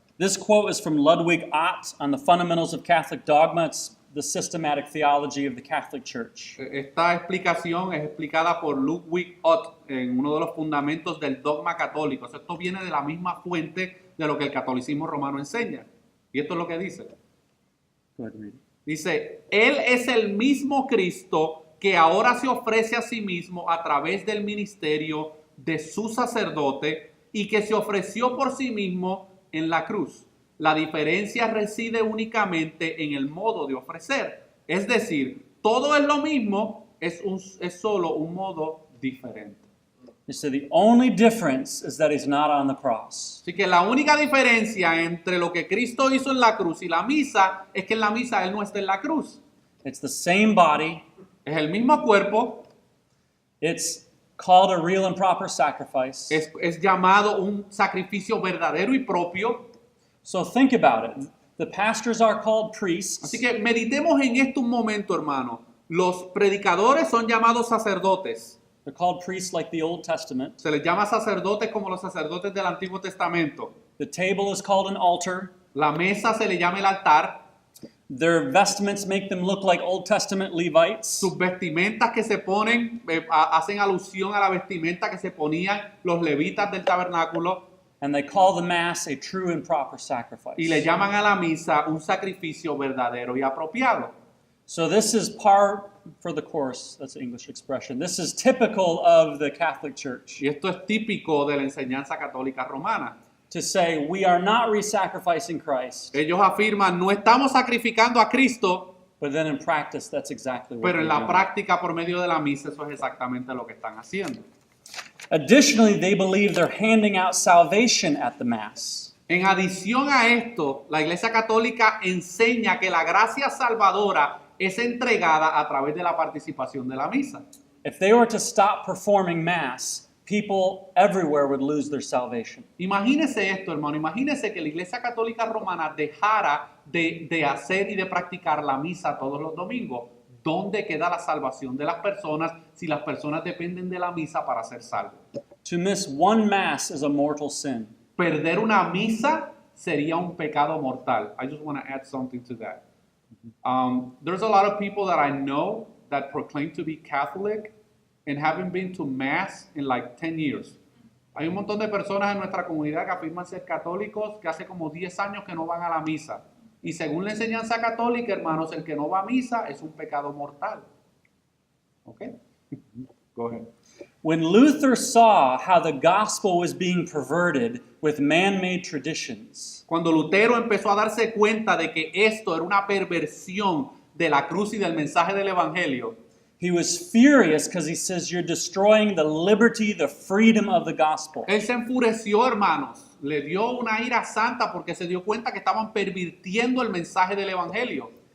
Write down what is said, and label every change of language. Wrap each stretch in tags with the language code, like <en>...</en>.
<en>This quote is from Ludwig Ott on the Fundamentals of Catholic Dogma. It's the systematic theology of the Catholic Church.</en> <es>Esta explicación es explicada por Ludwig Ott en uno de los fundamentos del dogma católico. Esto viene de la misma fuente de lo que el catolicismo romano enseña. Y esto es lo que dice.</es> <en>Go ahead and read it.</en> <es>Dice, Él es el mismo Cristo que ahora se ofrece a sí mismo a través del ministerio de su sacerdote y que se ofreció por sí mismo en la cruz. La diferencia reside únicamente en el modo de ofrecer. Es decir, todo es lo mismo, es solo un modo diferente.</es> <en>You see, the only difference is that he's not on the cross.</en> <es>Así que la única diferencia entre lo que Cristo hizo en la cruz y la misa es que en la misa Él no está en la cruz.</es> <en>It's the same body.</en> <es>Es el mismo cuerpo,</es> <en>It's called a real and proper sacrifice.</en> <es>es llamado un sacrificio verdadero y propio.</es> <en>So think about it. The pastors are called priests.</en> <es>Así que meditemos en esto un momento, hermano. Los predicadores son llamados sacerdotes.</es> <en>They're called priests like the Old Testament.</en> <es>Se les llama sacerdotes como los sacerdotes del Antiguo Testamento.</es> <en>The table is called an altar.</en> <es>La mesa se le llama el altar.</es> <en>Their vestments make them look like Old Testament Levites.</en> <es>Sus vestimentas que se ponen hacen alusión a la vestimenta que se ponían los levitas del tabernáculo.</es> <en>And they call the Mass a true and proper sacrifice.</en> <es>Y le llaman a la misa un sacrificio verdadero y apropiado.</es> <en>So this is par for the course. That's an English expression. This is typical of the Catholic Church.</en> <es>Y esto es típico de la enseñanza católica romana.</es> <en>To say we are not re-sacrificing Christ,</en> <es>Ellos afirman, no estamos sacrificando a Cristo,</es> <en>but then in practice that's exactly what</en> <es>pero en</es> <en>they're</en> <es>la</es> <en>doing.</en> <es>práctica por medio de la misa eso es exactamente lo que están haciendo.</es> <en>Additionally, they believe they're handing out salvation at the Mass.</en> <es>En adición a esto, la Iglesia Católica enseña que la gracia salvadora es entregada a través de la participación de la misa.</es> <en>If they were to stop performing Mass, people everywhere would lose their salvation.</en> <es>Imagínese esto, hermano, imagínese que la Iglesia Católica Romana dejara de hacer y de practicar la misa todos los domingos. ¿Dónde queda la salvación de las personas si las personas dependen de la misa para ser salvos?</es> <en>To miss one Mass is a mortal sin.</en> <es>Perder una misa sería un pecado mortal.</es> <en>I just want to add something to that. There's a lot of people that I know that proclaim to be Catholic and haven't been to Mass in like 10 years.</en> <es>Hay un montón de personas en nuestra comunidad que afirman ser católicos que hace como 10 años que no van a la misa. Y según la enseñanza católica, hermanos, el que no va a misa es un pecado mortal.</es> <en>¿Ok? Go ahead. When Luther saw how the gospel was being perverted with man-made traditions,</en> <es>Cuando Lutero empezó a darse cuenta de que esto era una perversión de la cruz y del mensaje del evangelio,</es> <en>he was furious because he says, you're destroying the liberty, the freedom of the gospel.</en> <es>él se enfureció, hermanos. Le dio una ira santa porque se dio cuenta que estaban pervirtiendo el mensaje del evangelio.</es>